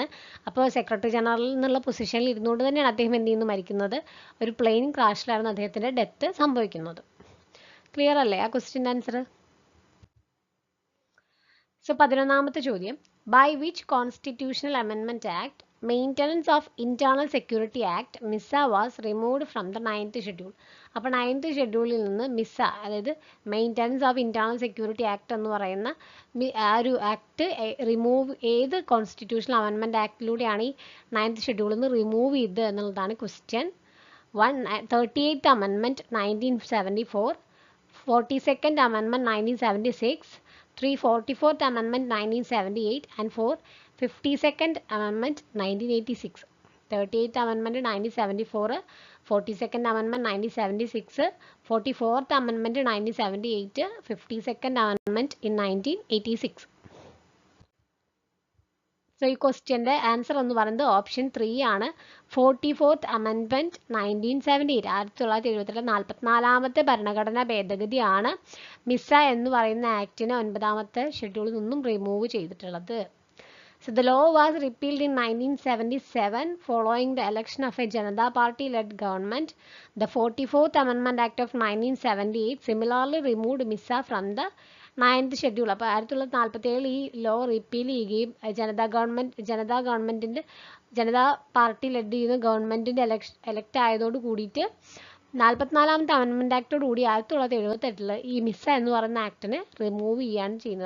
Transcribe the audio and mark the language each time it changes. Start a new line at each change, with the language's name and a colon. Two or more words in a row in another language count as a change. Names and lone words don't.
Malayalam: അപ്പോൾ
English: secretary general
Malayalam: എന്നുള്ള പൊസിഷനിൽ ഇരുന്നുകൊണ്ട് തന്നെയാണ് അദ്ദേഹം എന്ത് ചെയ്യുന്നു മരിക്കുന്നത്. ഒരു
English: plane crash
Malayalam: അദ്ദേഹത്തിൻ്റെ ഡെത്ത് സംഭവിക്കുന്നത്. ക്ലിയർ അല്ലേ ആ
English: question answer? സോ
Malayalam: 11ാമത്തെ ചോദ്യം,
English: by which constitutional amendment act Maintenance of Internal Security Act MISA was removed from the 9th schedule.
Malayalam: അപ്പോൾ 9th ഷെഡ്യൂളിൽ നിന്ന് മിസ, അതായത് മെയിൻ്റനൻസ് ഓഫ് ഇൻറ്റേർണൽ സെക്യൂരിറ്റി ആക്ട് എന്ന് പറയുന്ന ആ ഒരു
English: act remove
Malayalam: ഏത്
English: constitutional amendment act
Malayalam: ഈ 9th ഷെഡ്യൂളിൽ നിന്ന് റിമൂവ് ചെയ്തത് എന്നുള്ളതാണ് ക്വസ്റ്റ്യൻ.
English: 38th amendment 1974, 42nd amendment 1976, 344th Amendment 1978 and 452nd Amendment 1986. 38th Amendment 1974, 42nd Amendment 1976, 44th Amendment 1978, 52nd Amendment in 1986.
Malayalam: സോ ഈ
English: question answer
Malayalam: എന്ന് പറയുന്നത് ഓപ്ഷൻ 3 ആണ്.
English: 44th Amendment 1978,
Malayalam: 1978 44ാമത്തെ ഭരണഘടനാ ഭേദഗതിയാണ് മിസ എന്ന് പറയുന്ന ആക്ടിനെ 9ാമത്തെ ഷെഡ്യൂളിൽ നിന്നും റിമൂവ് ചെയ്തിട്ടുള്ളത്.
English: So the law was repealed in 1977 following the election of a Janata Party-led government. The 44th Amendment Act of 1978 similarly removed MISA from the 9th ഷെഡ്യൂൾ.
Malayalam: അപ്പോൾ 1947 ഈ
English: law repeal
Malayalam: ചെയ്യുകയും ജനതാ പാർട്ടി ലെഡ് ചെയ്യുന്ന
English: government elect
Malayalam: ആയതോട് കൂടിയിട്ട് 44ാമത്തെ
English: amendment act
Malayalam: കൂടി 1978 ഈ മിസ എന്ന് പറയുന്ന ആക്ടിനെ റിമൂവ് ചെയ്യുകയാണ് ചെയ്യുന്നത്.